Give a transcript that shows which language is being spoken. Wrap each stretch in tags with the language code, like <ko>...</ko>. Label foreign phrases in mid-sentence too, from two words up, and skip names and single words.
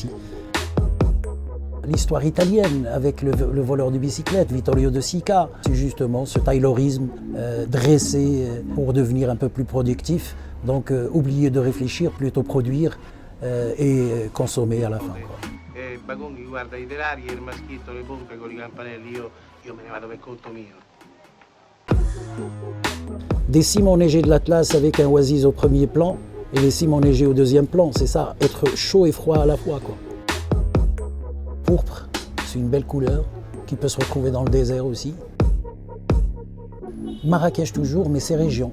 <fr>L'histoire italienne avec le voleur de bicyclette, Vittorio De Sica, c'est justement ce taylorisme dressé pour devenir un peu plus productif. Donc oublier de réfléchir, plutôt produire et consommer à la fin.</fr> <it>Bagon che guarda i terari e il maschietto le pompe con i campanelli, io me ne vado per conto mio.</it> <fr>Des cimes enneigées de l'Atlas avec un oasis au premier plan et les cimes enneigées au deuxième plan, c'est ça, être chaud et froid à la fois, quoi. Pourpre, c'est une belle couleur qui peut se retrouver dans le désert aussi. Marrakech toujours, mais ces régions.</fr>